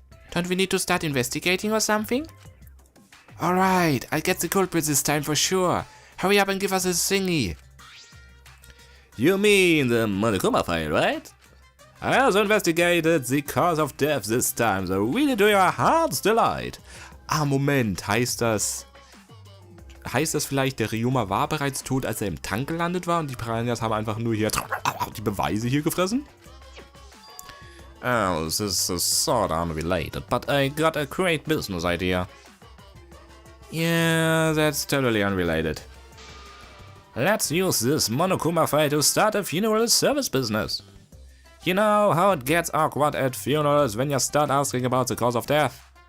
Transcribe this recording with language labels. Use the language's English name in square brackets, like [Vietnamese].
[English] Don't we need to start investigating or something? Alright, I'll get the culprit this time for sure. Hurry up and give us a thingy. You mean the Monokuma file, right? I also investigated the cause of death this time, so really to your heart's delight. [German] Ah, Moment, heißt das vielleicht, der Ryoma war bereits tot, als er im Tank gelandet war und die Piranhas haben einfach nur hier die Beweise hier gefressen? [English] Oh, this is sort of unrelated, but I got a great business idea. Yeah, that's totally unrelated. Let's use this Monokuma fight to start a funeral service business. You know how it gets awkward at funerals when you start asking about the cause of death?